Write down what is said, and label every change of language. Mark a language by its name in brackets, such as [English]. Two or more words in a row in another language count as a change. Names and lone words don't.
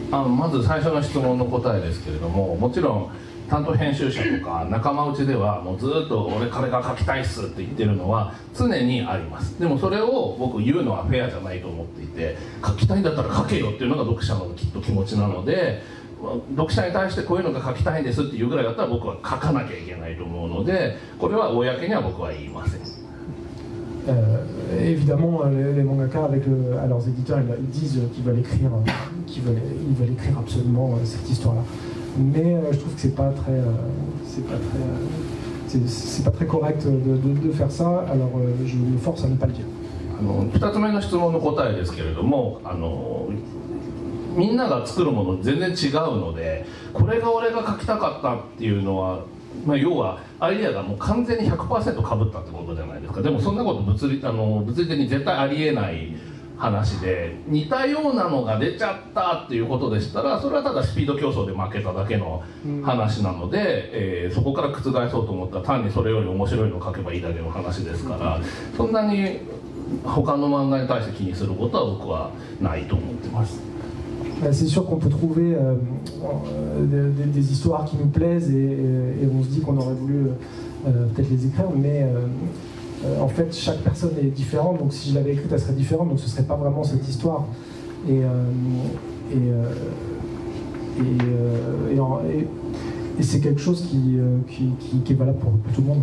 [Japanese] まず最初の質問の答えですけれども、もちろん担当編集者とか仲間内ではもうずっと俺これが書きたいっすって言ってるのは常にあります。でもそれを僕言うのはフェアじゃないと思っていて、書きたいんだったら書けよっていうのが読者のきっと気持ちなので、読者に対してこういうのが書きたいんですっていうぐらいだったら僕は書かなきゃいけないと思うので、これは公には僕は言いません。 [French] Évidemment, les mangaka à leurs éditeurs, ils disent qu'ils veulent écrire, ils veulent écrire absolument cette histoire-là. Mais je trouve que c'est pas très correct de faire ça. Alors je me force à ne pas le dire. [Japanese] 2 つ目の質問の答えですけれども、みんなが作るもの全然違うので、これが俺が書きたかったっていうのは、まあ、要はアイデアがもう完全に 100% かぶったってことじゃないですか。でもそんなこと物理的に絶対ありえない話で、似たようなのが出ちゃったっていうことでしたら、それはただスピード競争で負けただけの話なので、そこから覆そうと思ったら単にそれより面白いのを書けばいいだけの話ですから、そんなに他の漫画に対して気にすることは僕はないと思ってます。 [French] C'est sûr qu'on peut trouver des histoires qui nous plaisent et on se dit qu'on aurait voulu peut-être les écrire, mais en fait chaque personne est différente, donc si je l'avais écrite elle serait différente, donc ce serait pas vraiment cette histoire. Et c'est quelque chose qui est valable pour tout le monde.